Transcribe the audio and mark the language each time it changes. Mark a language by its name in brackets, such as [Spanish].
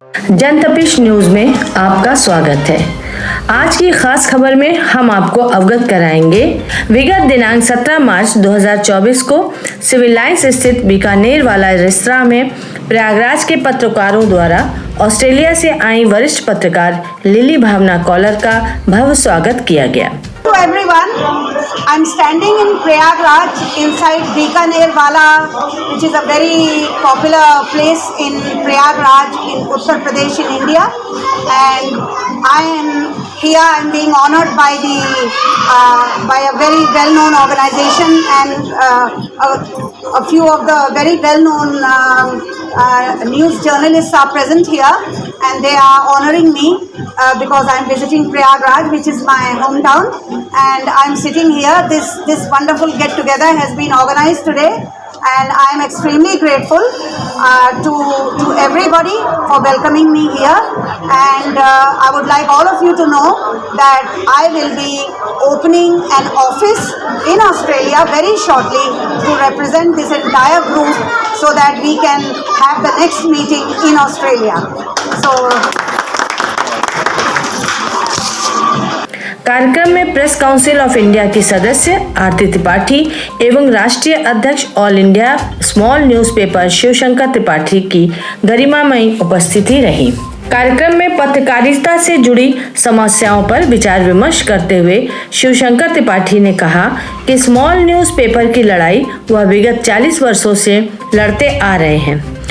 [Hindi] जनतपिश news में आपका स्वागत है। आज की खास खबर में हम आपको अवगत कराएंगे विगत दिनांक 17 मार्च 2024 को सिविल लाइंस स्थित बीकानेर वाला रेस्तरां में प्रयागराज के पत्रकारों द्वारा ऑस्ट्रेलिया से आई वरिष्ठ पत्रकार लिली भावना कॉलर का भव्य स्वागत किया गया। [English] To everyone, I'm standing in Prayagraj inside Bikaner Wala, which is a very popular place in Prayagraj in Uttar Pradesh in India, and I am here. I'm being honored by a very well-known organization, and a few of the very well-known news journalists are present here, and they are honoring me because I'm visiting Prayagraj, which is my hometown, and I'm sitting here. This wonderful get-together has been organized today, and I'm extremely grateful to everybody for welcoming me here. And I would like all of you to know that I will be opening an office in Australia very shortly to represent this entire group, so that we can have the next meeting in Australia. So [Hindi] कार्यक्रम में press council of India की सदस्य आरती त्रिपाठी एवं राष्ट्रीय अध्यक्ष all India small newspaper Shivshankar Tripathi की गरिमामयी उपस्थिति रही। कार्यक्रम में पत्रकारिता से जुड़ी समस्याओं पर विचार विमर्श करते हुए शिवशंकर त्रिपाठी ने कहा कि स्मॉल न्यूज़पेपर की लड़ाई वह विगत 40 वर्षों से लड़ते आ रहे हैं।